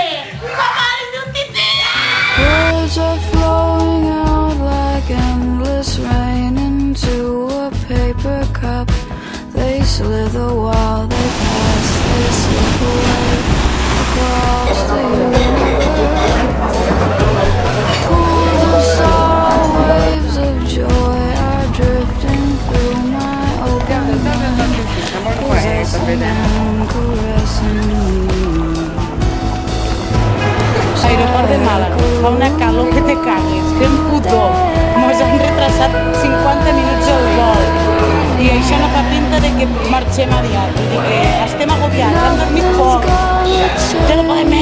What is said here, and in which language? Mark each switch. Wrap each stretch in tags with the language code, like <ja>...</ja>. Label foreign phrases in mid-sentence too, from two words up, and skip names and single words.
<ca>Ma mare es diu Titia!</ca> <en>Words are flowing out like endless rain into a paper cup. They slither while they pass, they slip away across the universe. Pools of sorrow, waves of joy are drifting through my open mind, possessing and caressing me.</en> <ca>Aeroport de Màlaga, fa una calor que te cagues, fem pudor. Mos han retrasat 50 minuts el vol i això no fa pinta de que marxem aviat, de que estem agobiats, hem dormit poc, ja no podem més.</ca>